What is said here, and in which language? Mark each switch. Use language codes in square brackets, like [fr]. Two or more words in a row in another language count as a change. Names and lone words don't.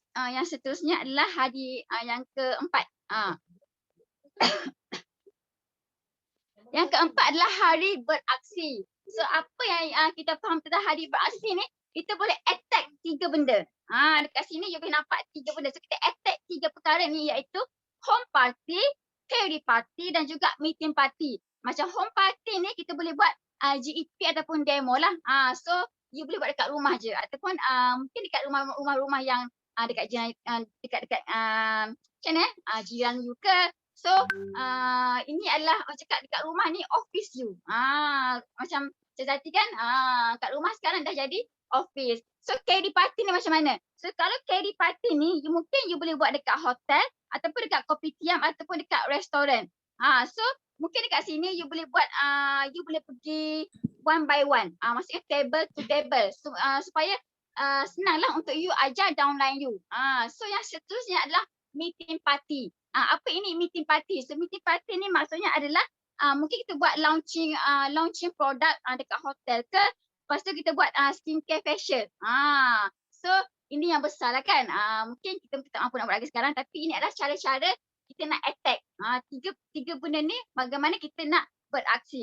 [ms] Yang seterusnya adalah hari yang keempat. Yang keempat adalah hari beraksi. So apa yang kita faham tentang hari beraksi ni, kita boleh attack 3 benda. Dekat sini you boleh nampak 3 benda. So kita attack 3 perkara ni iaitu [en] home party, carry party [ms] dan juga [en] meeting party. [ms] Macam [en] home party [ms] ni kita boleh buat GEP ataupun demo lah. So you boleh buat dekat rumah je ataupun mungkin dekat rumah-rumah yang dekat macam mana jiran you ke. So ini adalah orang cakap dekat rumah ni office you. Macam Jati kan kat rumah sekarang dah jadi office. So [en] carry party [ms] ni macam mana? So kalau [en] carry party [ms] ni mungkin you boleh buat dekat hotel ataupun dekat kopitiam ataupun dekat restoran. So mungkin dekat sini you boleh buat you boleh pergi [en] one by one. [ms] Maksudnya [en] table to table. [ms] So, supaya senanglah untuk you ajar downline you. So yang seterusnya adalah [en] meeting party. [ms] Apa ini [en] meeting party? [ms] So [en] meeting party [ms] ni maksudnya adalah mungkin kita buat launching produk dekat hotel ke. Lepas tu kita buat [en] skincare facial. [ms] So ini yang besar lah kan. Mungkin kita tak mampu nak buat lagi sekarang tapi ini adalah cara-cara kita nak attack. Tiga benda ni bagaimana kita nak beraksi.